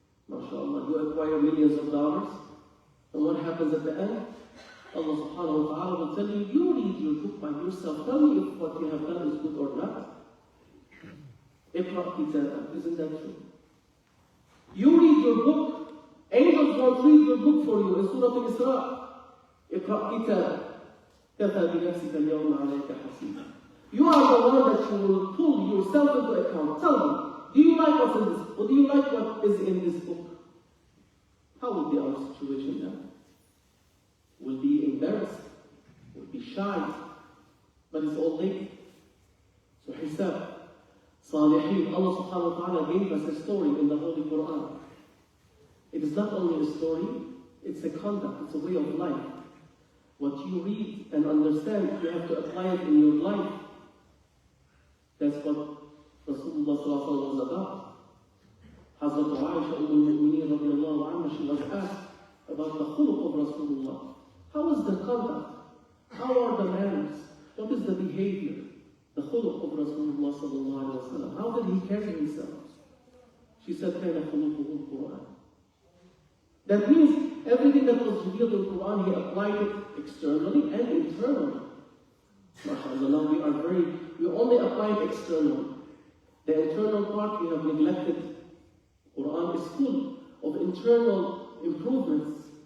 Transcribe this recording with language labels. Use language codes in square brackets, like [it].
[en] MashaAllah, you acquire millions of dollars, and what happens at the end? Allah subhanahu wa ta'ala will tell you, you read your book by yourself. Tell me if what you have done is good or not. Isn't that true? You read your book, angels won't read your book for you in Surah Al-Isra. [ar] اقرأ كتاب كفى بنفسك اليوم عليك حسيبا. [en] You are the one that you will pull yourself into account. Tell me, do you like what's in this book? Or do you like what is in this book? How will be our situation then? We'll be embarrassed. We'll be shy. But it's all late. So hisab. Salihin, Allah subhanahu wa ta'ala gave us a story in the Holy Quran. It is not only a story, it's a conduct, it's a way of life. What you read and understand, you have to apply it in your life. That's what Rasulullah sallallahu alaihi wasallam was about. Hazrat Aisha al-Mu'mineen radiyallahu anha, she was asked about the khuluq of Rasulullah. How is the conduct? How are the manners? What is the behavior? The khuluq of Rasulullah sallallahu alaihi wasallam. How did he carry himself? She said, [ar] كَانَ خُلُقُهُ الْقُرْآنِ. [en] That means everything that was revealed in the Quran, he applied it externally and internally. MashaAllah, now we only apply it externally. The internal part we have neglected. Quran is full of internal improvements.